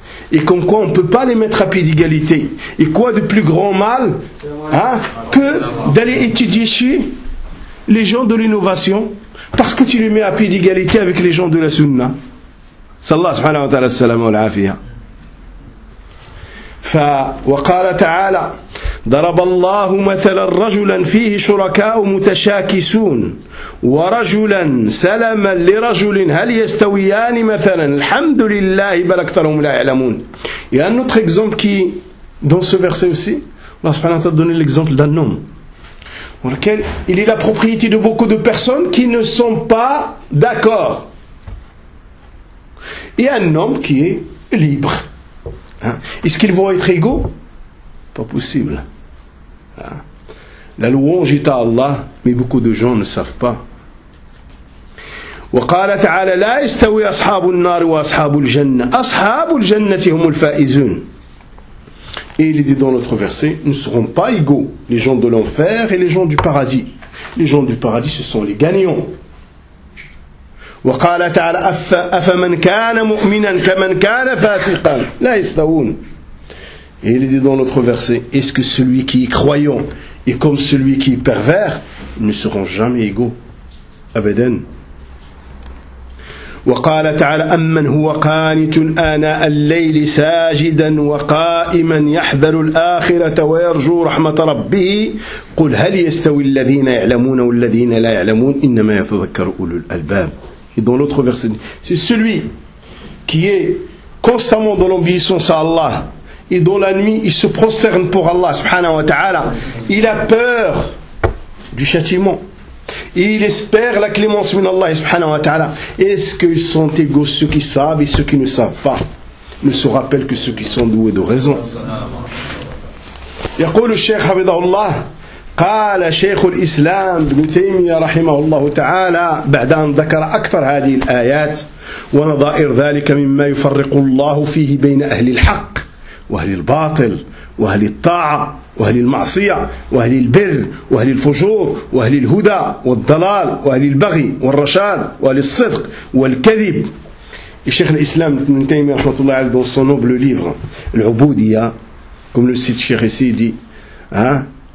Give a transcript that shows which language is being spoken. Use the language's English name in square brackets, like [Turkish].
[French] Et comme quoi on ne peut pas les mettre à pied d'égalité. Et quoi de plus grand mal, hein, que d'aller étudier chez les gens de l'innovation parce que tu les mets à pied d'égalité avec les gens de la Sunna. [Arabic] Sallallahu subhanahu wa ta'ala salamu ala afiha. وقال تعالى ضرب الله مثلا رجلا فيه شركاء متشاكسون ورجلا سلما لرجل هل يستويان مثلا الحمد لله بل أكثرهم لا يعلمون. [French] Il y a un autre exemple qui dans ce verset aussi, Allah subhanahu wa ta'ala donne l'exemple d'un homme dans lequel il est la propriété de beaucoup de personnes qui ne sont pas d'accord. Il y a un homme qui est libre. Hein? Est-ce qu'ils vont être égaux? Pas possible. Hein? La louange est à Allah, mais beaucoup de gens ne savent pas. [Arabic] وقال تعالى لا يستوي أصحاب النار وأصحاب الجنة أصحاب الجنة هم الفائزون. [French] Et il dit dans notre verset, ne seront pas égaux les gens de l'enfer et les gens du paradis. Les gens du paradis, ce sont les gagnants. [Arabic] وقال تعالى أفمن كان مؤمنا كمن كان فاسقا لا يستوون. [French] Et il dit dans notre verset, est-ce que celui qui est croyant et comme celui qui est pervers ne seront jamais égaux أبدا. [Arabic] وقال تعالى أمن هو قانت آناء الليل ساجدا وقائما يحذر الآخرة ويرجو رحمة ربه قل هل يستوي الذين يعلمون والذين لا يعلمون إنما يتذكر أولو الألباب. [French] Et dans l'autre verset, c'est celui qui est constamment dans l'obéissance à Allah et dans la nuit il se prosterne pour Allah subhanahu wa ta'ala. Il a peur du châtiment et il espère la clémence min Allah subhanahu wa ta'ala. Est-ce qu'ils sont égaux ceux qui savent et ceux qui ne savent pas? Ne se rappellent que ceux qui sont doués de raison. [Arabic] Yaqul al-Sheikh Hafidhahullah. قال شيخ الإسلام ابن تيمية رحمه الله تعالى بعد أن ذكر أكثر هذه الآيات ونظائر ذلك مما يفرق الله فيه بين أهل الحق وأهل الباطل وأهل الطاعة وأهل المعصية وأهل البر وأهل الفجور وأهل الهدى والضلال وأهل البغي والرشاد وأهل الصدق والكذب. الشيخ الإسلام ابن تيمية رحمه الله تعالى [French] dans son noble livre العبودية comme le cite Cheikh Sidi, hein.